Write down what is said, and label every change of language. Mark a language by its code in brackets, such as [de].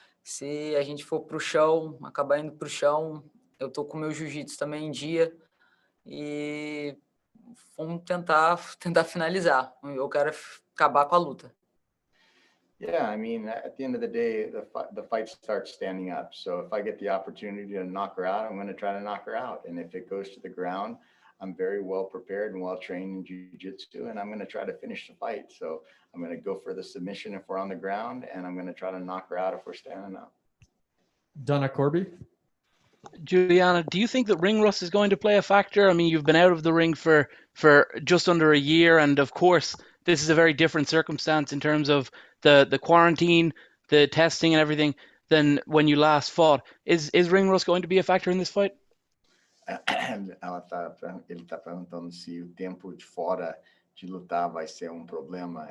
[pt] Se a gente for para o chão, acabar indo para o chão, eu tô com o meu jiu-jitsu também em dia e vamos tentar finalizar. Eu quero acabar com a luta. [en] Yeah, I mean, at the end of the day, the fight starts standing up. So if I get the opportunity to knock her out, I'm going to try to knock her out. And if it goes to the ground, I'm very well prepared and well trained in jiu-jitsu, and I'm going to try to finish the fight. So I'm going to go for the submission if we're on the ground, and I'm going to try to knock her out if we're standing up. Donna Corby? Juliana, do you think that ring rust is going to play a factor? I mean, you've been out of the ring for just under a year, and of course, this is a very different circumstance in terms of the quarantine, the testing and everything than when you last fought. Is ring rust going to be a factor in this fight? [pt] Ele está perguntando se o tempo de fora de lutar vai ser problema.